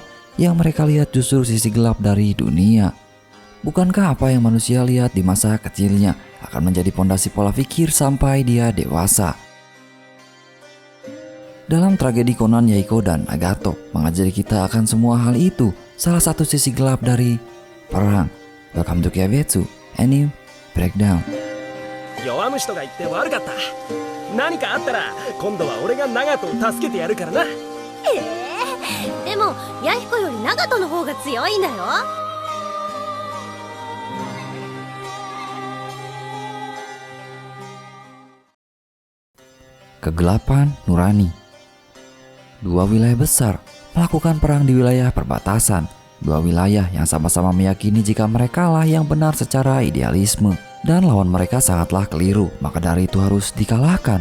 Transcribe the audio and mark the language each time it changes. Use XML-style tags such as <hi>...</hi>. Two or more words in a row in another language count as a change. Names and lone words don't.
<id>Yang mereka lihat justru sisi gelap dari dunia. Bukankah apa yang manusia lihat di masa kecilnya akan menjadi pondasi pola pikir sampai dia dewasa? Dalam tragedi Conan, Yaiko dan Nagato mengajari kita akan semua hal itu, salah satu sisi gelap dari perang.</id> <en>Welcome to Keivetsu Anime Breakdown.</en> <ja>弱虫とか言って悪かった。何かあったら今度は俺が長門を助けてやるからな。でもヤヒコより長門の方が強いんだよ。</ja> <id>Kegelapan nurani. Dua wilayah besar melakukan perang di wilayah perbatasan. Dua wilayah yang sama-sama meyakini jika merekalah yang benar secara idealisme dan lawan mereka sangatlah keliru, maka dari itu harus dikalahkan.</id>